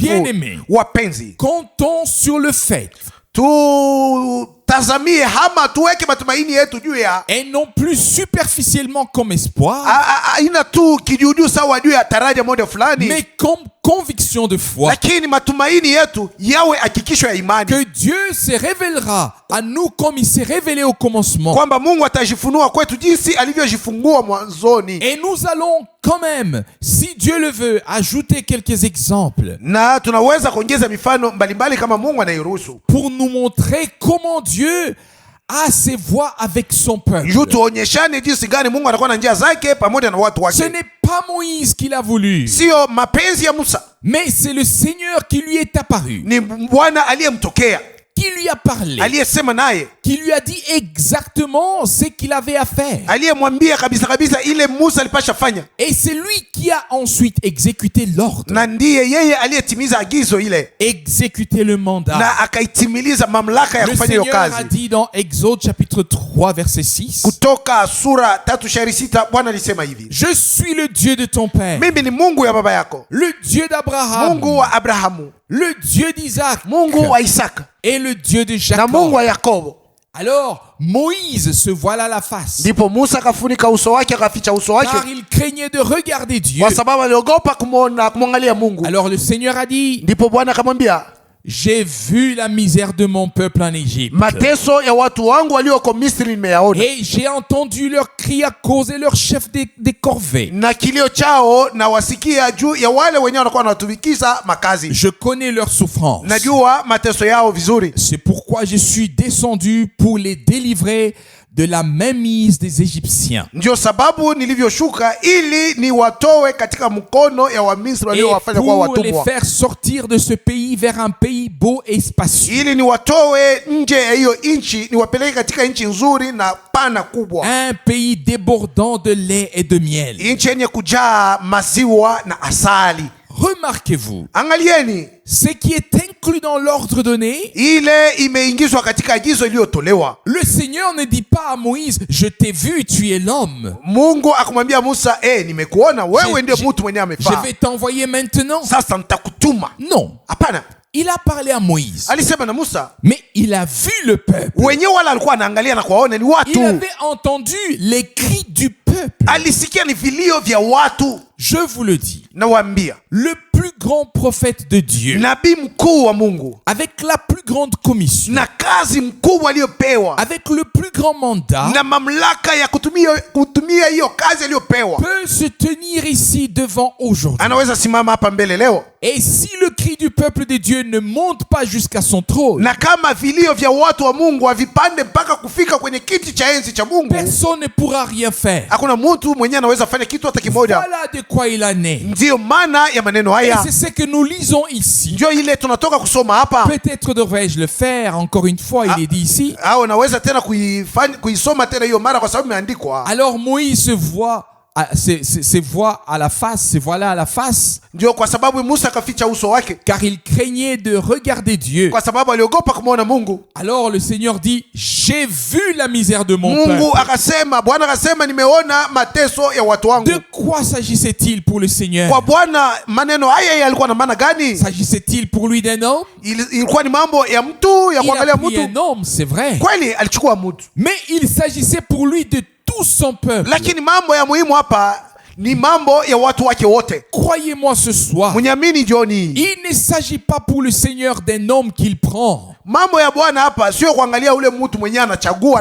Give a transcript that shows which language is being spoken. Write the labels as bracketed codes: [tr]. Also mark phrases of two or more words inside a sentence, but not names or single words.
[fr] Bien-aimé, [sw] Wapenzi, [fr] comptons sur le fait [sw] tutazamie ama tuweke matumaini yetu juu ya [fr] et non plus superficiellement comme espoir, [sw] aina tu kijuujuu sawa juu ya taraja moja fulani, [fr] mais comme conviction de foi [sw] lakini matumaini yetu yawe hakikisho ya imani [fr] que Dieu se révélera à nous comme il s'est révélé au commencement. [sw] kwamba Mungu atajifunua kwetu jinsi alivyojifungua mwanzoni. [fr] Et nous allons quand même, si Dieu le veut, ajouter quelques exemples [sw] Na tunaweza kuongeza mifano mbalimbali kama Mungu anairuhusu, [fr] pour nous montrer comment Dieu a ses voies avec son peuple. [sw] juu tuonyeshane jinsi gani Mungu anakuwa na njia zake pamoja na watu [fr] Ce [sw] wake. [fr] n'est pas Moïse qui l'a voulu, [sw] Sio mapenzi ya Musa, [fr] mais c'est le Seigneur qui lui est apparu, [sw] ni Bwana aliyemtokea, [fr] qui lui a parlé, [sw] aliyesema naye, [fr] qui lui a dit exactement ce qu'il avait à faire. [sw] aliyemwambia kabisa kabisa ile Musa alipasha fanya, [fr] Et c'est lui qui a ensuite exécuté l'ordre, [sw] na ndiye yeye aliyetimiza agizo ile [fr] exécuté le mandat. [sw] na akaitimiliza mamlaka ya [fr] Le [sw] kufanya hiyo [fr] Seigneur a [sw] kazi. [fr] dit dans Exode chapitre 3 verset 6, [sw] Kutoka sura 3 shairi 6, Bwana alisema hivi: [fr] je suis le Dieu de ton père, [sw] mimi ni Mungu ya baba yako, [fr] le Dieu d'Abraham, [sw] Mungu wa Abrahamu, [fr] le Dieu d'Isaac [sw] Mungu wa Isaka [fr] et le Dieu de [sw] na Mungu [fr] Jacob. [sw] wa Yakobo. [fr] Alors Moïse se voila la face, [sw] Ndipo Musa akafunika uso wake, akaficha uso wake, [fr] car il craignait de regarder Dieu. [sw] kwa sababu aliogopa kumwangalia Mungu. [fr] Alors le Seigneur a dit, [sw] Ndipo Bwana akamwambia, [fr] j'ai vu la misère de mon peuple en Égypte, [sw] mateso ya watu wangu walioko Misri nimeyaona, [fr] et j'ai entendu leurs cris à cause de leurs chefs des corvées. [sw] na kilio chao na wasikia juu ya wale wenyewe wanakuwa wanatumikisha makazi. [fr] Je connais leurs souffrances. [sw] Najua mateso yao vizuri. [fr] C'est pourquoi je suis descendu pour les délivrer de la mainmise des Égyptiens [sw] Ndio sababu nilivyoshuka ili niwatoe katika mkono ya Wamisri [fr] et [sw] waliowafanya kuwa [fr] pour les [sw] watumwa, [fr] faire sortir de ce pays vers un pays beau et spacieux, [sw] ili niwatoe nje ya hiyo nchi niwapeleke katika nchi nzuri na pana kubwa, [fr] un pays débordant de lait et de miel. [sw] nchi yenye kujaa maziwa na asali. [fr] Remarquez-vous, [sw] Angalieni, [fr] ce qui est inclus dans l'ordre donné, [sw] ile imeingizwa katika agizo iliyotolewa. [fr] le Seigneur ne dit pas à Moïse, je t'ai vu, tu es l'homme. [sw] Mungu akamwambia Musa, nimekuona wewe ndio mtu mwenye [fr] Je [sw] amefaa. [fr] vais t'envoyer maintenant. [sw] Sasa nitakutuma. [fr] Non. [sw] Hapana. [fr] Il a parlé à Moïse, [sw] Alisema na Musa. [fr] mais il a vu le peuple. [sw] Wenyewe wala alikuwa anaangalia na kuwaona ni [fr] Il [sw] watu. [fr] avait entendu les cris du peuple. [sw] Alisikia ni vilio vya watu. [fr] Je vous le dis, [sw] Nawaambia, [fr] le plus grand prophète de Dieu, [sw] nabii mkuu wa Mungu [fr] avec la plus grande commission, [sw] na kazi mkubwa aliyopewa [fr] avec le plus grand mandat, [sw] na mamlaka ya kutumia hiyo kazi aliyopewa, [fr] peut se tenir ici devant aujourd'hui. [sw] anaweza simama hapa mbele leo. [fr] Et si le cri du peuple de Dieu ne monte pas jusqu'à son trône, [sw] Na kama vilio vya watu wa Mungu havipande mpaka kufika kwenye kiti cha enzi cha Mungu, [fr] personne ne pourra rien faire. [sw] hakuna mtu mwenyewe anaweza fanya kitu hata kimoja. [fr] Voilà de quoi il en est. [sw] Ndiyo maana ya maneno [fr] Et [sw] haya, [fr] c'est ce que nous lisons ici. [sw] ndio ile tunatoka kusoma hapa. [fr] Peut-être devrais-je le faire encore une fois, il est dit ici. [sw] Au naweza tena kuisoma tena hiyo mara kwa sababu imeandikwa. [fr] Alors Moïse se voit à la face, se voilà à la face, [sw] Ndio kwa sababu Musa akaficha uso wake, [fr] car il craignait de regarder Dieu. [sw] kwa sababu aliogopa kumwona Mungu. [fr] Alors le Seigneur dit, j'ai vu la misère de mon [sw] Mungu [fr] peuple. [sw] akasema, Bwana akasema, nimeona mateso ya watu wangu. [fr] De quoi s'agissait-il pour le Seigneur? [sw] Kwa Bwana maneno haya yalikuwa na maana gani? [fr] S'agissait-il pour lui d'un homme? [sw] Ilikuwa ni mambo ya mtu, ya [fr] Il [sw] kuangalia [fr] a pris [sw] mtu. [fr] un homme, c'est vrai. [sw] Kweli alichukua mtu, [fr] Mais il s'agissait pour lui de tout son peuple. [sw] lakini mambo ya muhimu hapa ni mambo ya watu wake wote. [fr] Croyez-moi ce soir, [sw] Mnyamini jioni, [fr] il ne s'agit pas pour le Seigneur d'un homme qu'il prend. [sw] mambo ya Bwana hapa sio kuangalia ule mtu mwenyewe anachagua